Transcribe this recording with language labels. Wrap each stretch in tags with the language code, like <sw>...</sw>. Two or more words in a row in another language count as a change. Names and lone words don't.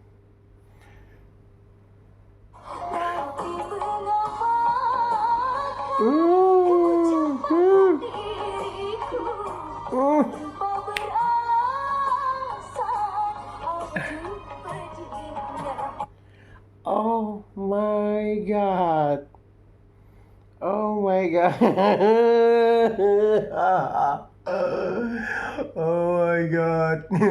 <id>Tapi mengapa Hmm, hmm, diriku hmm. tanpa beralasan aku pedihnya.</id> <en>Oh my god, oh my god. Oh my god.</en>